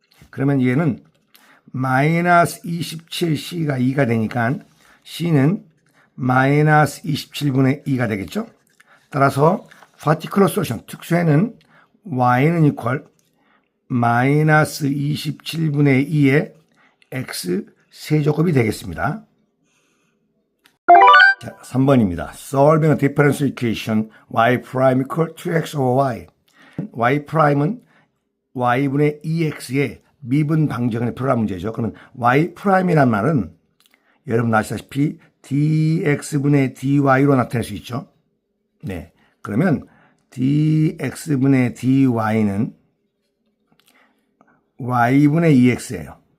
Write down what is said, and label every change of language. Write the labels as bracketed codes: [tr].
[ko] 그러면 얘는 마이너스 27c가 2가 되니까 c는 마이너스 27분의 2가 되겠죠. 따라서 particular solution, 특수해는 y는 이퀄 마이너스 27분의 2의 x 세제곱이 되겠습니다. 자, 3번입니다. [en] Solving a differential equation y prime equal 2x over y. [ko] y prime은 y분의 2x의 미분 방정의 풀어라 문제죠. 그러면 y prime이란 말은 여러분 아시다시피 dx분의 dy로 나타낼 수 있죠. 네. 그러면 dx분의 dy는 y분의 2x예요.